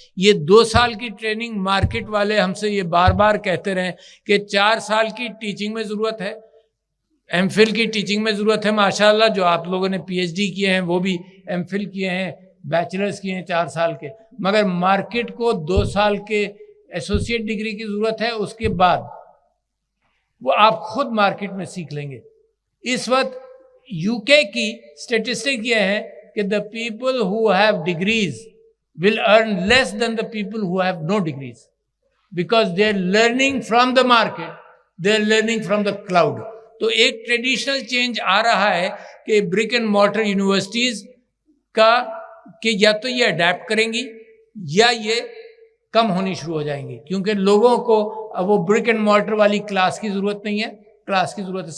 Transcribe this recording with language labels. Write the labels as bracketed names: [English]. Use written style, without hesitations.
[Urdu] یہ 2 سال کی ٹریننگ مارکیٹ والے ہم سے یہ بار بار کہتے رہے کہ 4 سال کی ٹیچنگ میں ضرورت ہے, ایم فل کی ٹیچنگ میں ضرورت ہے. ماشاءاللہ جو آپ لوگوں نے پی ایچ ڈی کیے ہیں وہ بھی ایم فل کیے ہیں, بیچلرز کیے ہیں 4 سال کے, مگر مارکیٹ کو 2 سال کے ایسوسیٹ ڈگری کی ضرورت ہے. اس کے بعد وہ آپ خود مارکیٹ میں سیکھ لیں گے. اس وقت یو کے کی اسٹیٹسٹک یہ ہے کہ [English] the people who have degrees will earn less than the people who have no degrees, because they are learning from the market, they are learning from the cloud. [Urdu] تو ایک ٹریڈیشنل چینج آ رہا ہے کہ برک and mortar universities کا کہ یا تو یہ اڈیپٹ کریں گی یا یہ کم ہونی شروع ہو جائیں گی, کیونکہ لوگوں کو اب وہ برک اینڈ مارٹر والی کلاس کی ضرورت نہیں ہے, کلاس کی ضرورت ہے.